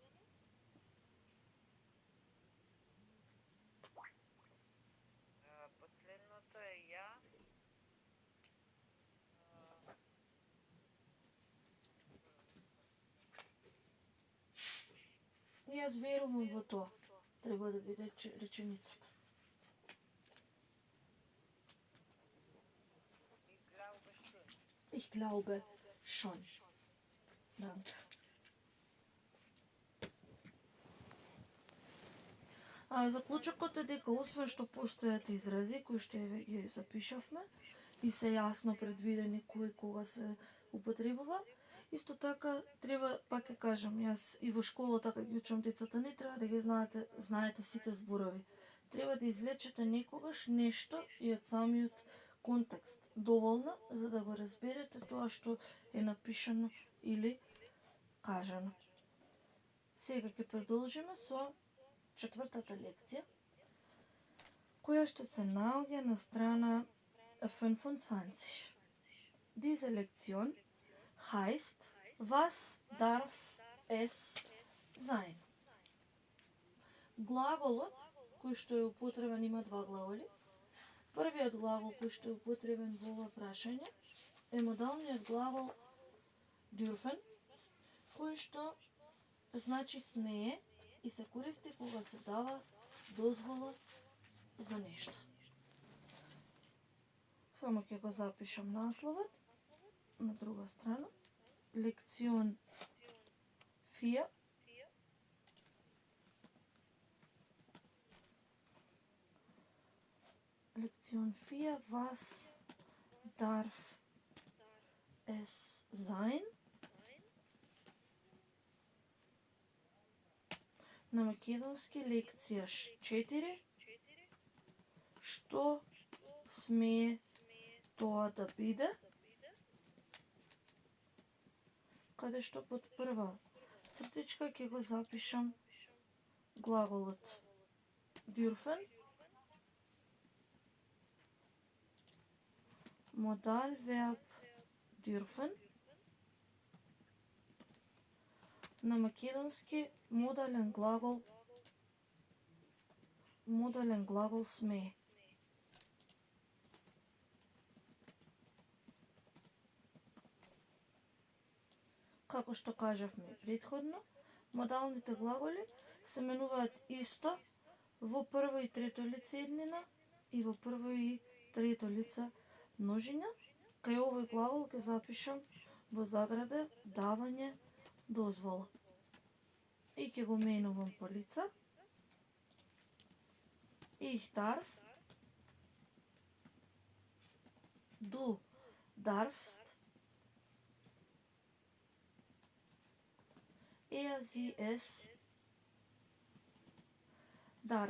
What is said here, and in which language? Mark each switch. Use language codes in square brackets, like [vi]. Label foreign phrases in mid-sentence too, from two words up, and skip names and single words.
[mk] Последното е ја. Јас верувам во тоа. Треба да биде реченицата. [de] Ich glaube schon. Ich glaube schon. Danke. [mk] Заклучокот е дека освен што постојат изрази кои што ги запишавме и се јасно предвидени кој кога се употребува, исто така треба, пак ќе кажам, јас и во школа така ги учам децата, не треба да ги знаете сите зборови. Треба да извлечете некогаш нешто и од самиот контекст доволно за да го разберете тоа што е напишано или кажано. Сега ќе продолжиме со четвртата лекција, која што се наоѓа на страна 25. [de] Diese Lektion heißt, was darf es sein? [mk] Глаголот, кој што е употребен, има два глаголи. Првиот глагол кој што е употребен во ова прашање е модалниот глагол dürfen, кој што значи смее и се користи кога се дава дозвола за нешто. Само ќе го запишам насловот на друга страна. [de] Lektion 4. Lektion 4. Was darf es sein? [mk] На македонски лекција 4. Што смее тоа да биде? Каде што под прва цртичка ќе го запишам глаголот dürfen, [de] Modalverb dürfen. [mk] На македонски модален глагол смее. Како што кажавме претходно, модалните глаголи се менуваат исто во прво и трето лице еднина и во прво и трето лице множина. Кај овој глагол ќе запишам во заграде давање дозвола. И ќе го менувам по лица. [de] Ich darf, du darfst, sie, es darf.